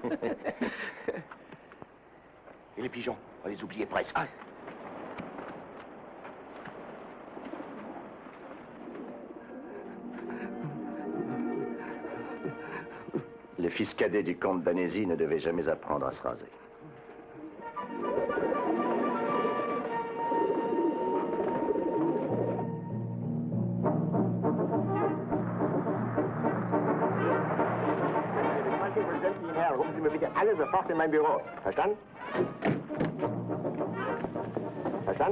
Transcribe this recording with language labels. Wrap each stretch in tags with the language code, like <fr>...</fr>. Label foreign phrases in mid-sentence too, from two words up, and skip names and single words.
<fr>Et les pigeons, on les oubliait presque. Ah. Le fils cadet du comte d'Annecy ne devait jamais apprendre à se raser.</fr> <de>Rufen Sie mir bitte alle sofort in mein Büro. Verstanden? Verstanden?</de>